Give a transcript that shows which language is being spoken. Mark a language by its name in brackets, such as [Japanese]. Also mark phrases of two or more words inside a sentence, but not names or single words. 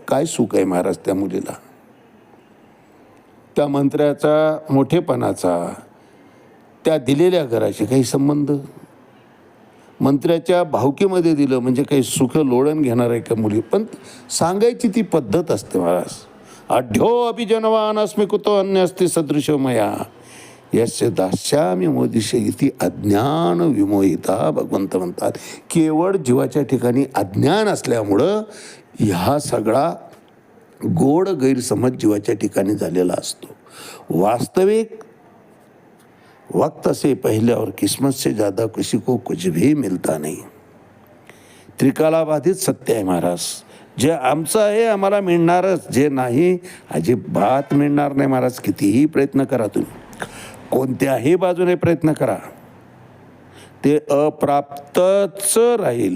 [Marathi] काय सुख आहे महाराज त्या मुलीला, त्या मंत्र्याचा मोठेपणाचा त्या दिलेल्या घराशी काही संबंध. मंत्र्याच्या भावकीमध्ये दिलं म्हणजे काही सुख लोळण घेणार आहे का मुली, पण सांगायची ती पद्धत असते महाराज. [Sanskrit] आढ्यो अभिजनवान अस्मि कुतो अन्य अस्ति सदृशो मया यस्य दास्यामि मोदिशे इति अज्ञान विमोहिता. [Marathi] भगवंत म्हणतात केवळ जीवाच्या ठिकाणी अज्ञान असल्यामुळं ह्या सगळा गोड गैरसमज जीवाच्या ठिकाणी झालेला असतो. [Hindi] वास्तविक वक्त से पहले और किस्मत से ज़्यादा किसी को कुछ भी मिलता नहीं. [Marathi] त्रिकालाबाधित सत्य आहे महाराज. जे आमचं आहे आम्हाला मिळणारच, जे नाही अजिबात मिळणार नाही महाराज. कितीही प्रयत्न करा तुम्ही, कोणत्याही बाजूने प्रयत्न करा, ते अप्राप्तच राहील.